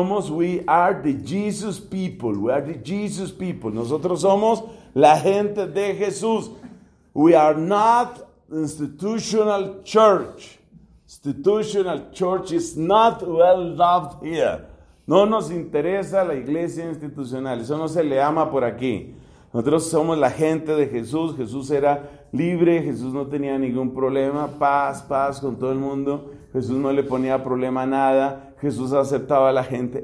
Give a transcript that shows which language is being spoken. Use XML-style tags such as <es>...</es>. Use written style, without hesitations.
<en>We are the Jesus people. We are the Jesus people.</en> <es>Nosotros somos la gente de Jesús.</es> <en>We are not institutional church. Institutional church is not well loved here.</en> <es>No nos interesa la iglesia institucional. Eso no se le ama por aquí. Nosotros somos la gente de Jesús. Jesús era libre. Jesús no tenía ningún problema. Paz, paz con todo el mundo. Jesús no le ponía problema a nada. Jesús aceptaba a la gente.</es>